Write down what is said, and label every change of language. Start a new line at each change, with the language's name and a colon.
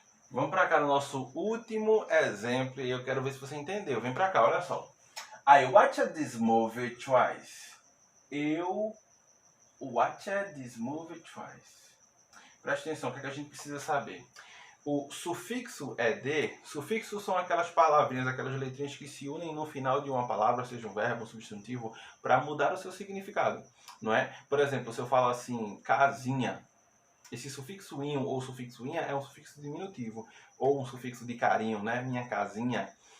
Portuguese: Vamos para cá no nosso último exemplo e eu quero ver se você entendeu. Vem para cá, olha só.
English: I watched this movie twice. Eu watched this movie twice.
Portuguese: Presta atenção, o que a gente precisa saber? O sufixo ed, sufixos são aquelas palavrinhas, aquelas letrinhas que se unem no final de uma palavra, seja um verbo, um substantivo, para mudar o seu significado, não é? Por exemplo, se eu falo assim, casinha, esse sufixo inho ou sufixo inha é um sufixo diminutivo, ou um sufixo de carinho, né? Minha casinha.